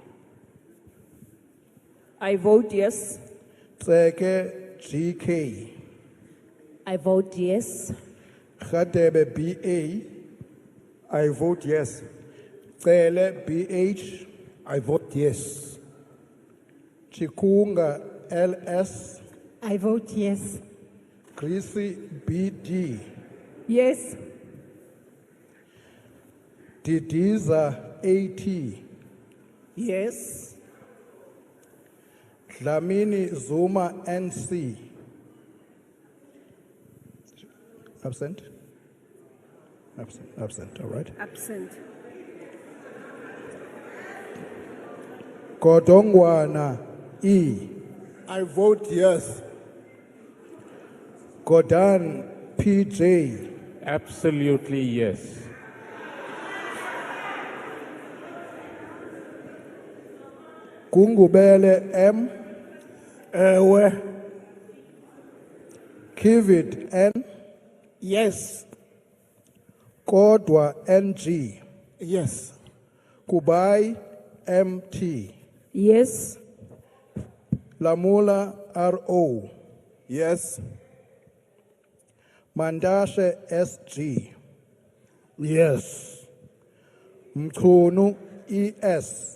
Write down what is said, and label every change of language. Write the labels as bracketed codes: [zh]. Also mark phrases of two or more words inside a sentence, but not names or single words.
[en] I vote yes. Tseke GK. I vote yes. Khadebe BA. I vote yes. Cele BH. I vote yes. Chikunga LS. I vote yes. Greasy BD. Yes. Didiza AT. Yes. Dlamini Zuma NC. Absent? Absent, all right. Absent. Godongwana E. I vote yes. Godan PJ. Absolutely yes. Gungubele M. Ewe. Kivit N. Yes. Kodwa NG. Yes. Kubai MT. Yes. Lamula RO. Yes. Mandashe SG. Yes. Mchunu ES.